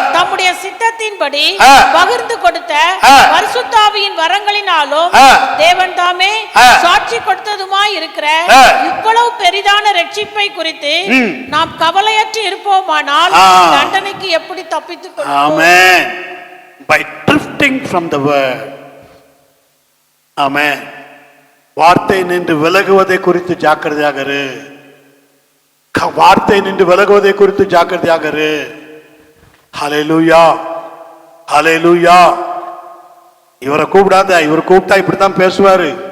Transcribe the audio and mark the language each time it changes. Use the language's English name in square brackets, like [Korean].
[Tamil] தம்முடைய சித்தத்தின்படி ஆ. பகிர்ந்து கொடுத்த ஆ. பரிசுத்த ஆவியின் வரங்களினாலும் ஆ. தேவன் தாமே ஆ. சாட்சி கொடுத்ததுமாய் இருக்கிற ஆ. இவ்வளவு பெரிதான ரட்சிப்பை குறித்து நாம் கவலையற்று இருப்போமானால் ஆ. தண்டனைக்கு எப்படி தப்பித்துக் கொள்வோம்? [English] Amen. By drifting from the word. Amen. [Tamil] வார்த்தை நின்று விலகுவதை குறித்து ஜாக்கிரதையாக இரு. வார்த்தை நின்று விலகுவதை குறித்து ஜாக்கிரதையாக இரு. ஹல்லேலூயா, ஹல்லேலூயா. இவரை கூப்பிடாத, இவர் கூப்பிட்டா இப்படித்தான் பேசுவாரு.